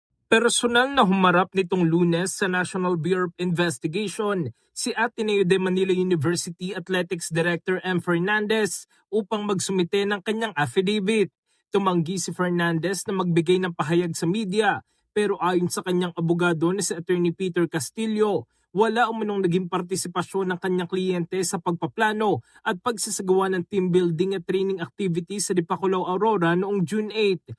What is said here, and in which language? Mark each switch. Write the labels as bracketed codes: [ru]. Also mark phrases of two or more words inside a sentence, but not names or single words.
[tl] Personal na humarap nitong Lunes sa National Bureau of Investigation si Ateneo de Manila University Athletics Director M. Fernandez upang magsumite ng kanyang affidavit. Tumanggi si Fernandez na magbigay ng pahayag sa media pero ayon sa kanyang abogado na si Attorney Peter Castillo, wala umanong naging partisipasyon ng kanyang kliyente sa pagpaplano at pagsasagawa ng [en] team building [tl] at [en] training activities [tl] sa Dipakulaw, Aurora noong June 8.